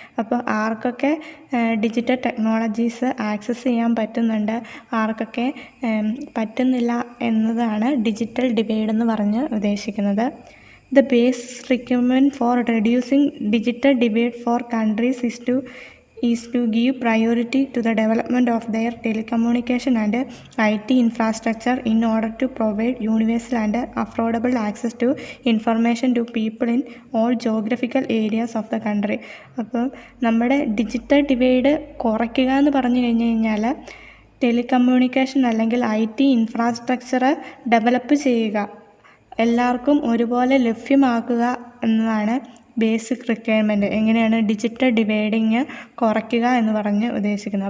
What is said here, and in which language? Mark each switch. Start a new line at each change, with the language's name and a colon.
Malayalam: അപ്പോൾ ആർക്കൊക്കെ digital technologies access ചെയ്യാൻ പറ്റുന്നുണ്ട്, ആർക്കൊക്കെ പറ്റുന്നില്ല എന്നതാണ് ഡിജിറ്റൽ ഡിവൈഡ് എന്ന് പറഞ്ഞ് ഉദ്ദേശിക്കുന്നത്.
English: The basic requirement for reducing digital divide for countries is to give priority to the development of their telecommunication and IT infrastructure in order to provide universal and affordable access to information to people in all geographical areas of the country.
Malayalam: അപ്പോൾ നമ്മുടെ digital divide കുറയ്ക്കുക എന്ന് പറഞ്ഞു കഴിഞ്ഞാൽ telecommunication അല്ലെങ്കിൽ IT infrastructure develop ചെയ്യുക, എല്ലാവർക്കും ഒരുപോലെ ലഭ്യമാക്കുക എന്നതാണ് ബേസിക് റിക്വയർമെൻറ്റ്. എങ്ങനെയാണ് ഡിജിറ്റൽ ഡിവൈഡിങ് കുറയ്ക്കുക എന്ന് പറഞ്ഞ് ഉദ്ദേശിക്കുന്നത്.